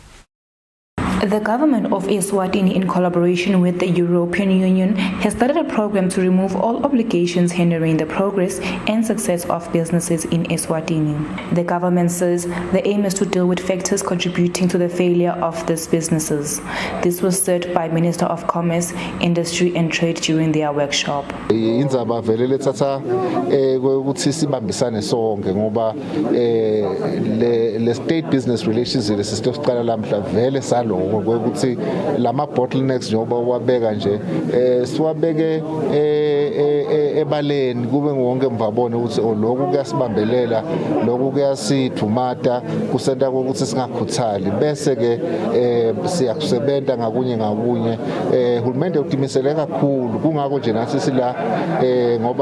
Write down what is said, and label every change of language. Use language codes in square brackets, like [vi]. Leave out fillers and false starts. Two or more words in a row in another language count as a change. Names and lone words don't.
[en] The government of Eswatini, in collaboration with the European Union, has started a program to remove all obligations hindering the progress and success of businesses in Eswatini. The government says the aim is to deal with factors contributing to the failure of these businesses. This was said by Minister of Commerce, Industry and Trade during their workshop. [ss] Indzaba vele lethatha ukuthi sibambisane sonke ngoba le [en] state business relations [ss] lesisiqala lamhla vele salo ukuthi lama bottlenecks njengoba wabeka nje siwabeke ebaleni kube wonke mvabone ukuthi lokhu kuyasibambelela lokhu kuyasithumata kusenta ukuthi singakhuthali bese ke siyakusebenza ngakunye uhulumende utimisele kakhulu kungako nje nathi sila ngoba